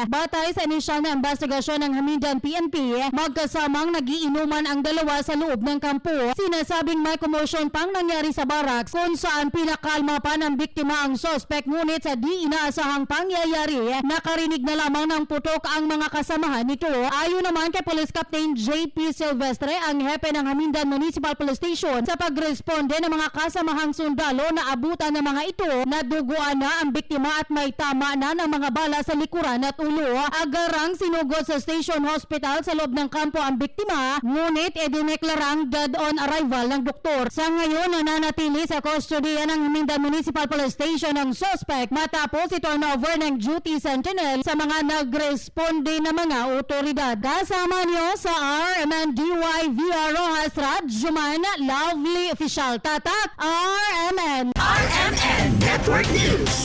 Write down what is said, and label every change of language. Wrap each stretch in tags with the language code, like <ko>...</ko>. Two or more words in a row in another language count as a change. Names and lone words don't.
<tl>Batay sa inisyal na investigasyon ng Hamindan PNP, magkasamang nagiinuman ang dalawa sa loob ng kampo. Sinasabing may commotion pang nangyari sa barracks kung saan pinakalma pa ng biktima ang sospek, ngunit sa di inaasahang pangyayari, nakarinig na lamang ng putok ang mga kasamahan nito. Ayon naman kay Police Captain JP Silvestre, ang hepe ng Hamindan Municipal Police Station, sa pagresponde ng mga kasamahang sundalo na abutan ng mga ito, naduguan na ang biktima at may tama na ng mga bala sa likuran at ulo. Agarang sinugod sa Station Hospital sa loob ng kampo ang biktima, ngunit idineklarang</tl> <en>dead on arrival</en> <tl>ng doktor. Sa ngayon, nananatili sa kustodiya ng Hamindan Municipal Police Station ang suspect matapos i-turnover ng</tl> <en>duty sentinel</en> <tl>sa mga nagresponde na mga otoridad. Kasama niyo sa RMNDY via Rojas Radjuman, Lovely Official Tatak, RMN RMN Network News.</tl>